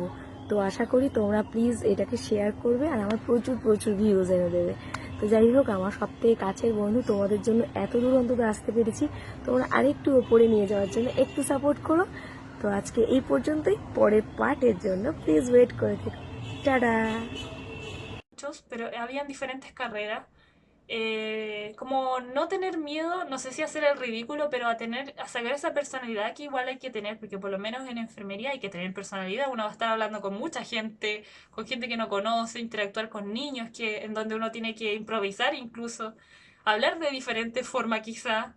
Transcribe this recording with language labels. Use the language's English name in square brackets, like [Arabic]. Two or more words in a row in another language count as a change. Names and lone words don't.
[Bangla] তো আশা করি তোমরা প্লিজ এটাকে শেয়ার করবে আর আমার প্রচুর প্রচুর ভিউজ এনে দেবে। তো যাই হোক, আমার সবথেকে কাছের বন্ধু, তোমাদের জন্য এত দূর অন্তত আসতে পেরেছি, তোমরা আরেকটু ওপরে নিয়ে যাওয়ার জন্য একটু সাপোর্ট করো। তো আজকে এই পর্যন্তই, পরের পার্টের জন্য প্লিজ ওয়েট করে থেকো। টাটা। [Spanish] Pero habían diferentes carreras. Como no tener miedo, no sé si hacer el ridículo, pero a sacar esa personalidad que igual hay que tener, porque por lo menos en enfermería hay que tener personalidad, uno va a estar hablando con gente que no conoce, interactuar con niños, en donde uno tiene que improvisar incluso, hablar de diferente forma quizá.